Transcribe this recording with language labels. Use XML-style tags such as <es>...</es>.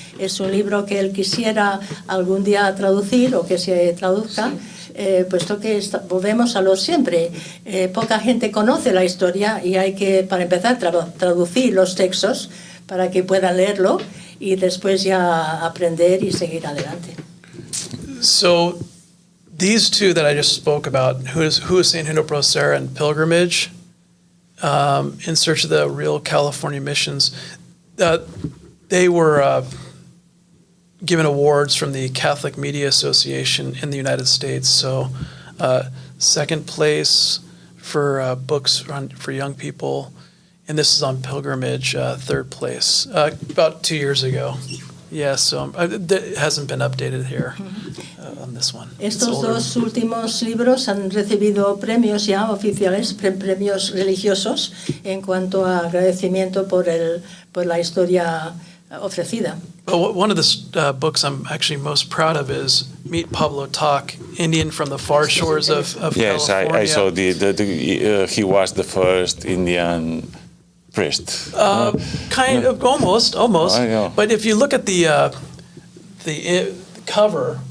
<es>Es un libro que él quisiera algún día traducir, o que se traduzca, puesto que volvemos a lo siempre. Poca gente conoce la historia, y hay que, para empezar, traducir los textos para que puedan leerlo y después ya aprender y seguir adelante.</es> <en>So these two that I just spoke about, who is St. Junipero Serra and Pilgrimage, In Search of the Real California Missions, they were given awards from the Catholic Media Association in the United States. So second place for books for young people, and this is on Pilgrimage, third place, about 2 years ago. Yeah, so it hasn't been updated here on this one.</en> <es>Estos dos últimos libros han recibido premios ya oficiales, premios religiosos, en cuanto a agradecimiento por la historia ofrecida.</es> <en>Well, one of the books I'm actually most proud of is Meet Pablo Tac, Indian from the Far Shores of yes, California. I saw he was the first Indian priest. Kind of, almost. But if you look at the cover,</en>